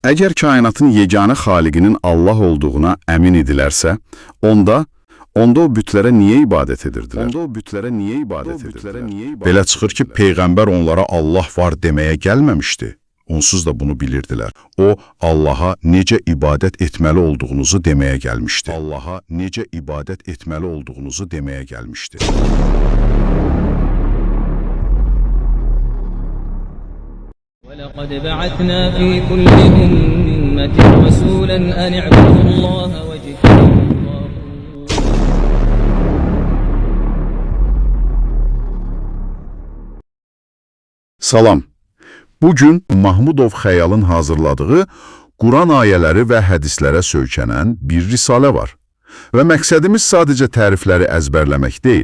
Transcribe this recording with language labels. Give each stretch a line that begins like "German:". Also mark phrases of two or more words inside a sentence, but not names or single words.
Azerbaijani: Əgər kainatın yeganə xaliqinin Allah olduğuna əmin idilərsə, onda o bütlərə niyə ibadət edirdilər? Belə çıxır ki, Peyğəmbər onlara Allah var deməyə gəlməmişdi. Onsuz da bunu bilirdilər. O, Allaha necə ibadət etməli olduğunuzu deməyə gəlmişdi.
Arabic: وَلَقَدْ بَعَثْنَا فِي كُلِّ أُمَّةٍ رَسُولًا أَنِ اعْبُدُوا اللَّهَ وَاجْتَنِبُوا الطَّاغُوتَ.
Azerbaijani: Salam. Bugün Mahmudov Xəyalın hazırladığı Quran ayələri və hədislərə söykənən bir risalə var. Və məqsədimiz sadəcə tərifləri əzbərləmək deyil.